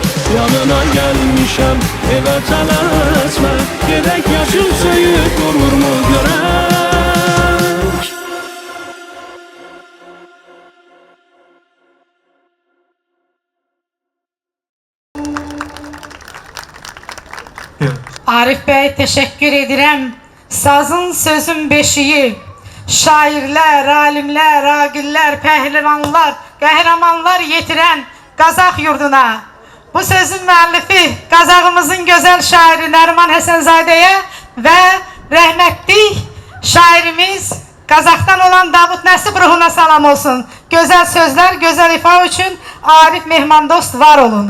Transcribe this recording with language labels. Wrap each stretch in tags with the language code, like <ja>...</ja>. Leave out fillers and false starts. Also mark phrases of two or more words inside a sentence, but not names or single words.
<az>Yanına gəlmişəm, evə tələsmə, gedək yaşı söyüd dururmu görək.</az> <tr>Arif Bey, teşekkür ederim. Sazın sözün beşiği, şairler, alimler, agiller, pehlivanlar, kahramanlar yetiren Qazaq yurduna.</tr> <az>Bu sözün müəllifi Qazağımızın gözəl şairi Nəriman Həsənzadəyə və rəhmətli şairimiz Qazaqdan olan Davud Nəsib ruhuna salam olsun. Gözəl sözler, gözəl ifa üçün Arif Mehmandost var olun.</az>